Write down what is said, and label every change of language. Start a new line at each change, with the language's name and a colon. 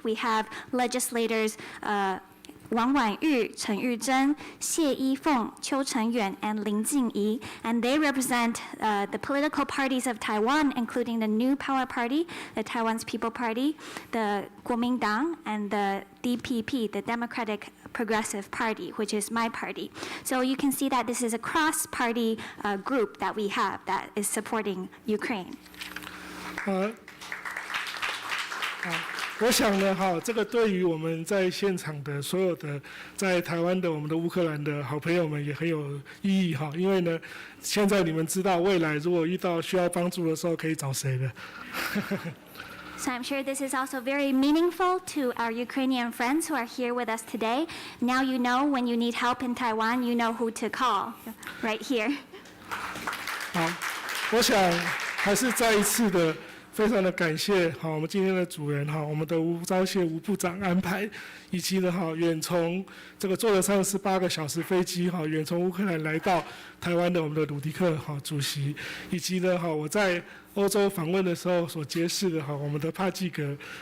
English: We have legislators Wang Wanyu, Chen Yuzhen, Xie Yifeng, Qiu Chengyuan, and Lin Jingyi, and they represent the political parties of Taiwan, including the New Power Party, the Taiwan's People Party, the Kuomintang, and the DPP, the Democratic Progressive Party, which is my party. So you can see that this is a cross-party group that we have that is supporting Ukraine.
Chinese: 我想呢，这个对于我们在现场的所有的在台湾的我们的乌克兰的好朋友们也很有意义因为呢，现在你们知道未来如果遇到需要帮助的时候可以找谁了。
English: So I'm sure this is also very meaningful to our Ukrainian friends who are here with us today. Now you know when you need help in Taiwan, you know who to call right here.
Chinese: 好，我想还是再一次的非常的感谢我们今天的主人我们的吴钊燮吴部长安排，以及呢远从这个坐了38个小时飞机远从乌克兰来到台湾的我们的鲁迪克主席，以及呢我在欧洲访问的时候所结识的我们的帕季格